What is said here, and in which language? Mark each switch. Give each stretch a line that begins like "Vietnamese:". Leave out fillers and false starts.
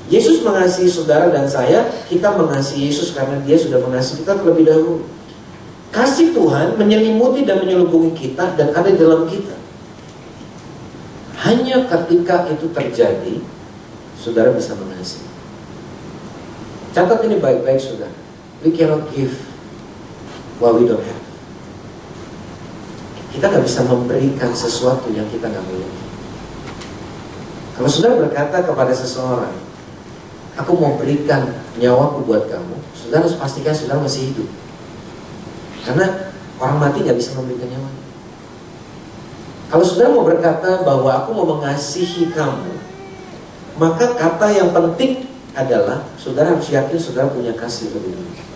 Indonesian: Yesus mengasihi saudara dan saya, kita mengasihi Yesus karena Dia sudah mengasihi kita terlebih dahulu. Kasih Tuhan menyelimuti dan menyelubungi kita dan ada di dalam kita. Hanya ketika itu terjadi, saudara bisa mengasihi. Catat ini baik-baik, saudara.
English: We cannot give what we don't have.
Indonesian: Kita gak bisa memberikan sesuatu yang kita gak miliki. Kalau saudara berkata kepada seseorang, aku mau berikan nyawaku buat kamu, saudara harus pastikan saudara masih hidup. Karena orang mati nggak bisa memberikan nyawa. Kalau saudara mau berkata bahwa aku mau mengasihi kamu, maka kata yang penting adalah saudara harus yakin saudara punya kasih lebih dulu.